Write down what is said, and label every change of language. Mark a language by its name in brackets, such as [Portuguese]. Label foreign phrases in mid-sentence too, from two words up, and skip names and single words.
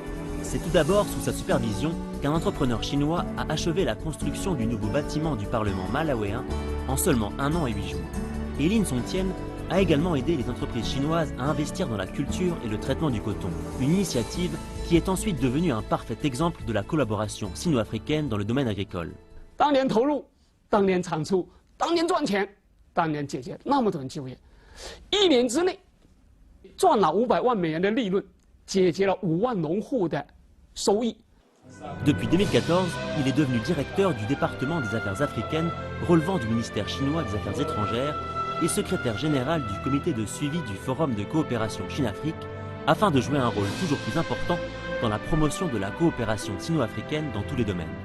[French] C'est tout d'abord sous sa supervision qu'un entrepreneur chinois a achevé la construction du nouveau bâtiment du Parlement malawéen en seulement 1 an et 8 jours. Et Lin Songtien a également aidé les entreprises chinoises à investir dans la culture et le traitement du coton, une initiative qui est ensuite devenue un parfait exemple de la collaboration sino-africaine dans le domaine agricole. [Chinese] 当年投入，当年产出，当年赚钱，当年解决那么多人就业，1年之内赚了500万美元的利润，解决了5万农户的收益。 [French] Depuis 2014, il est devenu directeur du département des affaires africaines relevant du ministère chinois des Affaires étrangères et secrétaire général du comité de suivi du Forum de coopération Chine-Afrique afin de jouer un rôle toujours plus important dans la promotion de la coopération sino-africaine dans tous les domaines.